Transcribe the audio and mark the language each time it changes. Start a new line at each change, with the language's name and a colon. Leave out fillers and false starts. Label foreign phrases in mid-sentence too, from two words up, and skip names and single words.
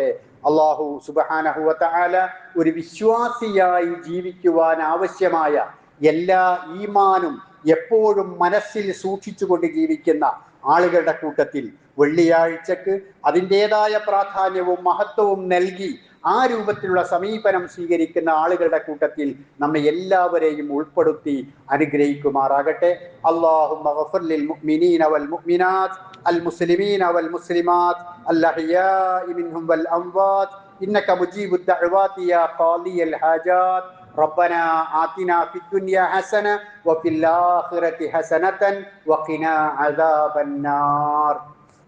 Malayalam: അള്ളാഹു
Arabic: سبحانه وتعالى
Malayalam: ഒരു വിശ്വാസിയായി ജീവിക്കുവാൻ ആവശ്യമായ എല്ലാ ഈമാനും എപ്പോഴും മനസ്സിൽ സൂക്ഷിച്ചുകൊണ്ട് ജീവിക്കുന്ന ആളുകളുടെ കൂട്ടത്തിൽ വെള്ളിയാഴ്ചക്ക് അതിൻ്റെതായ പ്രാധാന്യവും മഹത്വവും നൽകി ആ രൂപത്തിലുള്ള സമീപനം സ്വീകരിക്കുന്ന ആളുകളുടെ കൂട്ടത്തിൽ നമ്മെ എല്ലാവരെയും ഉൾപ്പെടുത്തി അനുഗ്രഹിക്കുമാറാകട്ടെ.
Arabic: اللهم اغفر للمؤمنين والمؤمنات والمسلمين والمسلمات الأحياء منهم والأموات إنك مجيب الدعوات يا قاضي الحاجات. ربنا آتنا في الدنيا حسنة وفي الآخرة حسنة وقنا عذاب النار.